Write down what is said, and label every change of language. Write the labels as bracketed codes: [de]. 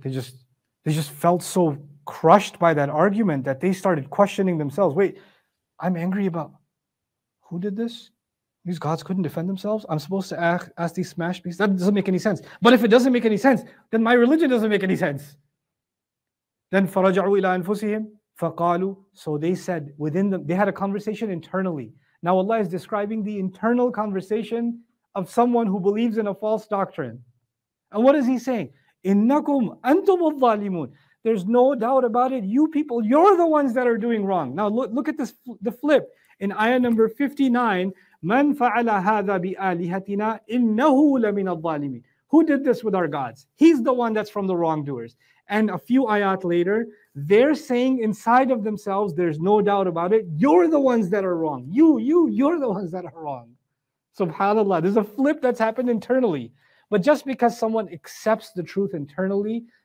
[en] They just felt so crushed by that argument that they started questioning themselves. Wait, I'm angry about who did this? These gods couldn't defend themselves? I'm supposed to ask these smash pieces? That doesn't make any sense. But if it doesn't make any sense, then my religion doesn't make any sense. [ar] Then فَرَجَعُوا إِلَىٰ أَنفُسِهِمْ فَقَالُوا. [en] So they said, within them, they had a conversation internally. Now Allah is describing the internal conversation of someone who believes in a false doctrine. And what is he saying? [ar] إِنَّكُمْ أَنْتُمُ الظَّالِمُونَ. [en] There's no doubt about it. You people, you're the ones that are doing wrong. Now look at this, the flip. In ayah number 59, [ar] مَنْ فَعَلَ هَذَا بِآلِهَتِنَا إِنَّهُ لَمِنَ الظَّالِمِينَ. [en] Who did this with our gods? He's the one that's from the wrongdoers. And a few ayat later, they're saying inside of themselves, there's no doubt about it, you're the ones that are wrong. You're the ones that are wrong. SubhanAllah, there's a flip that's happened internally. But just because someone accepts the truth internally